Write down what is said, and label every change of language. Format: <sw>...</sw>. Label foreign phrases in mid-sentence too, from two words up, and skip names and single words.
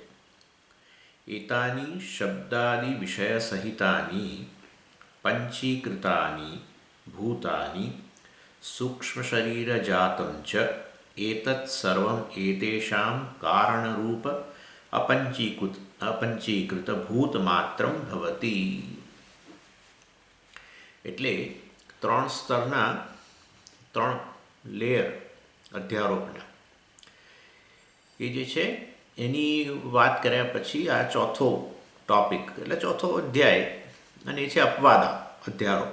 <sa>एतानि शब्दादि विषयसहितानि पंचीकृतानि भूतानि सूक्ष्मशरीरजातं च एतत् सर्वम् एतेषां कारणरूप अपंचीकृत ભૂતમાત્રમ ભવતિ।</sa> <gu>એટલે ત્રણ સ્તરના ત્રણ લેયર અધ્યારોપના એ જે છે એની વાત કર્યા પછી આ ચોથો ટોપિક એટલે ચોથો અધ્યાય અને એ છે અપવાદ અધ્યારોપ।</gu>